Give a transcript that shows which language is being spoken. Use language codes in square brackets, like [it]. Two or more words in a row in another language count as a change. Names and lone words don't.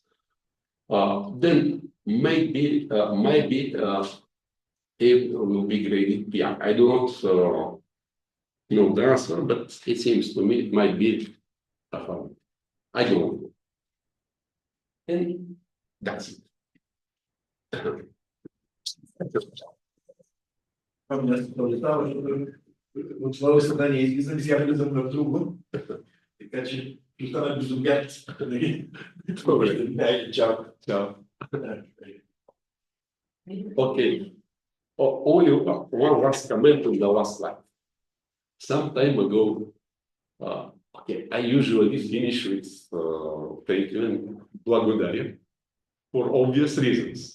[en] Then maybe A will be graded PI. I do not know the answer, but it seems to me it might be affirmative. I don't know. And that's it. [bg] Моето съзнание излиза и сега влизам в друго. Така че остана без обяд. Добре. Чао. Чао. [en] Okay. Only one last comment on the last slide. Some time ago, okay, I usually finish with thank you and благодаря for obvious reasons.